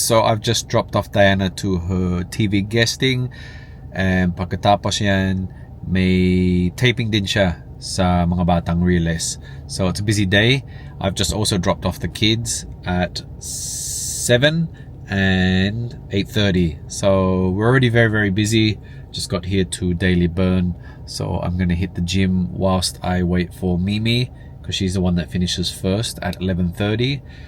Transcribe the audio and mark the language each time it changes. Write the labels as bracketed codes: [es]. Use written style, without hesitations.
[en] So I've just dropped off Diana to her TV guesting. [tl] And pagkatapos yan, may taping din siya sa mga batang Riles. [en] So it's a busy day. I've just also dropped off the kids at 7 and 8:30. So we're already very, very busy. Just got here to Daily Burn. So I'm going to hit the gym whilst I wait for Mimi, because she's the one that finishes first at 11:30.